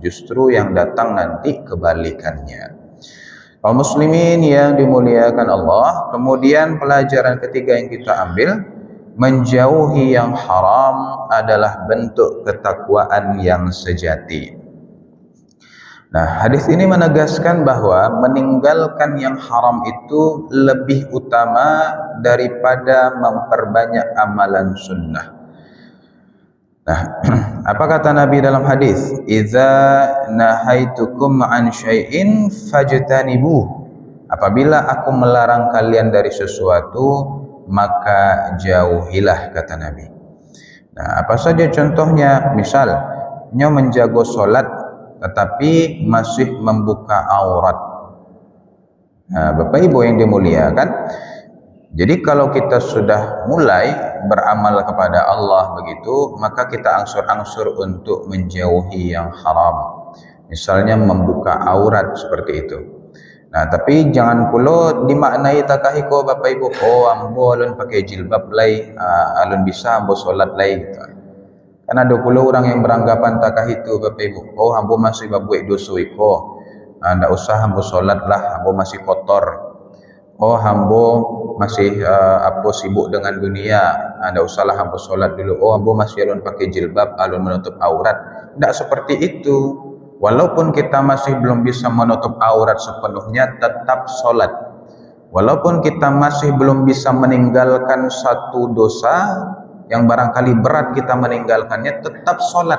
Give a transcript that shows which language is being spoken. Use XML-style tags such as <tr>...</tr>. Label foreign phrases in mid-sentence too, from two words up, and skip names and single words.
<id>Justru yang datang nanti kebalikannya. Kaum muslimin yang dimuliakan Allah, kemudian pelajaran ketiga yang kita ambil, menjauhi yang haram adalah bentuk ketakwaan yang sejati. Nah, hadis ini menegaskan bahwa meninggalkan yang haram itu lebih utama daripada memperbanyak amalan sunnah. Nah, apa kata Nabi dalam hadis?</id> <ar>Idza nahaitukum an syai'in fajtanibuh.</ar> <id>Apabila aku melarang kalian dari sesuatu, maka jauhilah, kata Nabi. Nah, apa saja contohnya? Misalnya menjaga solat tetapi masih membuka aurat. Nah, Bapak Ibu yang dimuliakan, jadi kalau kita sudah mulai beramal kepada Allah begitu, maka kita angsur-angsur untuk menjauhi yang haram. Misalnya membuka aurat seperti itu. Nah, tapi jangan pula dimaknai</id> <min>takahiko Bapak Ibu, ambo alun pakai jilbab lai, alun bisa ambo solat lai gitu.</min> <id>Kan ada pula orang yang beranggapan</id> <min>takah itu Bapak Ibu, ambo masih babuik dosa iko, ndak usah ambo solat lah, ambo masih kotor. Ambo masih sibuk dengan dunia, ndak usahlah ambo solat dulu. Ambo masih alun pakai jilbab, alun menutup aurat.</min> <id>Ndak seperti itu. Walaupun kita masih belum bisa menutup aurat sepenuhnya, tetap solat. Walaupun kita masih belum bisa meninggalkan satu dosa yang barangkali berat kita meninggalkannya, tetap solat.</id>